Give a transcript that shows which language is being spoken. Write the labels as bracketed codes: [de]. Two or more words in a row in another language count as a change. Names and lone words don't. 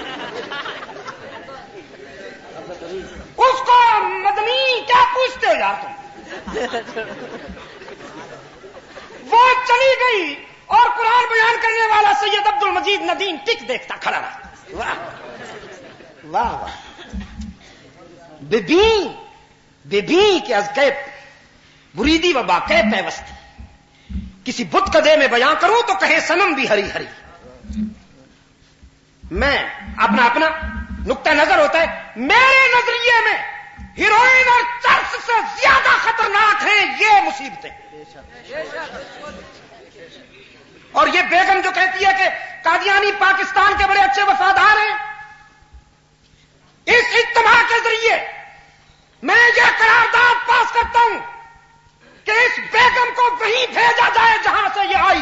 [ur] اس کو مدنی کیا پوچھتے ہو یار تم؟ وہ چلی گئی اور قرآن بیان کرنے والا سید عبد المجید ندیم ٹک دیکھتا کھڑا رہا. واہ واہ واہ. [fa] بی کہ از کیپ بریدی و با کیپ پیوستی. [ur] کسی بت کدے میں بیان کروں تو کہے سنم بھی ہری ہری. میں اپنا نقطہ نظر ہوتا ہے. میرے نظریے میں ہیروئن اور چرس سے زیادہ خطرناک ہیں یہ مصیبتیں. اور یہ بیگم جو کہتی ہے کہ قادیانی پاکستان کے بڑے اچھے وفادار ہیں، اس اجتماع کے ذریعے میں یہ قرارداد پاس کرتا ہوں کہ اس بیگم کو وہیں بھیجا جائے جہاں سے یہ آئی.